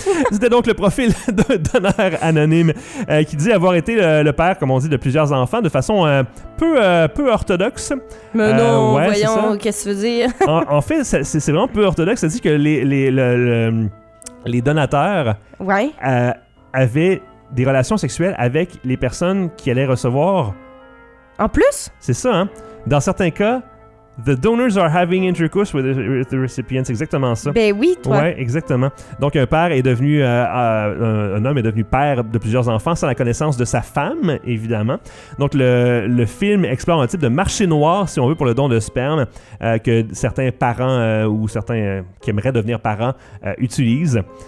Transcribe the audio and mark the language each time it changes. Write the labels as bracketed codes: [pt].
[fr] C'était donc le profil d'un donneur anonyme qui dit avoir été le père, comme on dit, de plusieurs enfants de façon peu orthodoxe. Mais non, ouais, voyons, qu'est-ce que tu veux dire? en fait, c'est vraiment peu orthodoxe. Ça dit que les donateurs, ouais. Avaient des relations sexuelles avec les personnes qui allaient recevoir. En plus? C'est ça, hein? Dans certains cas, [en] the donors are having intercourse with the recipients. [fr] C'est exactement ça. Ben oui, toi. Ouais, exactement. Donc, un père est devenu... un homme est devenu père de plusieurs enfants sans la connaissance de sa femme, évidemment. Donc, le film explore un type de marché noir, si on veut, pour le don de sperme que certains parents ou certains qui aimeraient devenir parents utilisent.